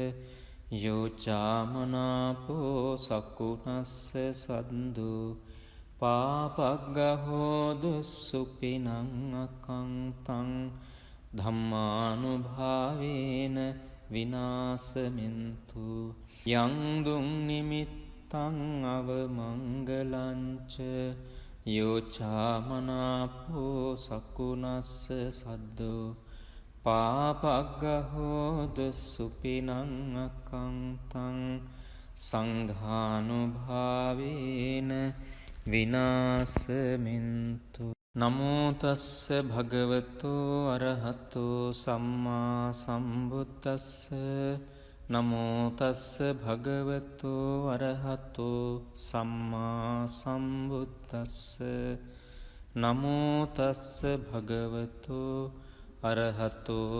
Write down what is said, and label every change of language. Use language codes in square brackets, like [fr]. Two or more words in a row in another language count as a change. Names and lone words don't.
[pi] යෝචාමනාපෝ සකුනස්ස සද්දෝ පාපග්ගහෝද සුපිනං අකංතං ධම්මානුභාවේන විනාසමින්තු යං දුං නිමිත්තං අවමංගලංච යෝචාමනාපෝ සකුනස්ස සද්දෝ පාපග්ගහෝද සුපිනං අකංතං සංඝානුභාවේන විනාසමින්තු නමෝ තස්ස භගවතෝ අරහතෝ සම්මා සම්බුද්දස්ස නමෝ තස්ස භගවතෝ අරහතෝ සම්මා සම්බුද්දස්ස නමෝ තස්ස භගවතෝ අරහතෝ